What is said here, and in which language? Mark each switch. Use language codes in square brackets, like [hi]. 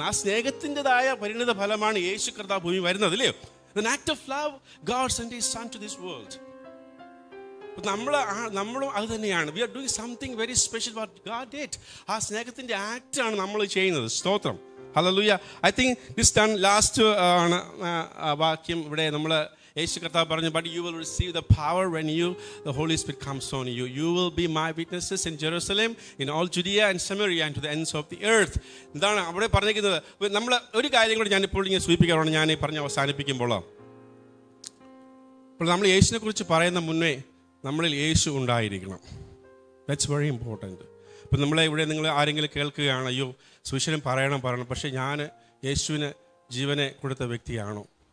[ml] ആ സ്നേഹത്തിൻ്റെതായ പരിണിത ഫലമാണ് യേശു കർത്താവ് ഭൂമി വരുന്നത്, അല്ലയോ? [en] An act of love, God sent His Son to this world. [ml] നമ്മളും അത് തന്നെയാണ്. [en] We are doing something very special what God did. [ml] ആ സ്നേഹത്തിൻ്റെ ആക്റ്റാണ് നമ്മൾ ചെയ്യുന്നത്. സ്തോത്രം. Hallelujah. [en] I think this done last [ml] ആണ് വാക്യം ഇവിടെ നമ്മൾ യേശു കർത്താവ് പറഞ്ഞു, [en] but you will receive the power when the Holy Spirit comes on you. You will be my witnesses in Jerusalem, in all Judea and Samaria and to the ends of the earth. [ml] എന്താണ് അവിടെ പറഞ്ഞിരിക്കുന്നത്? നമ്മൾ ഒരു കാര്യം കൂടി ഞാനിപ്പോൾ ഇങ്ങനെ സൂചിപ്പിക്കാറാണ്, ഞാൻ ഈ പറഞ്ഞ് അവസാനിപ്പിക്കുമ്പോൾ. അപ്പോൾ നമ്മൾ യേശുവിനെ കുറിച്ച് പറയുന്ന മുന്നേ നമ്മളിൽ യേശു ഉണ്ടായിരിക്കണം. [en] That's very important. [ml] ഇപ്പം നമ്മളെ ഇവിടെ നിങ്ങൾ ആരെങ്കിലും കേൾക്കുകയാണ്, അയ്യോ സുവിശേഷം പറയണം, പക്ഷേ ഞാൻ യേശുവിന് ജീവനെ കൊടുത്ത വ്യക്തിയാണോ?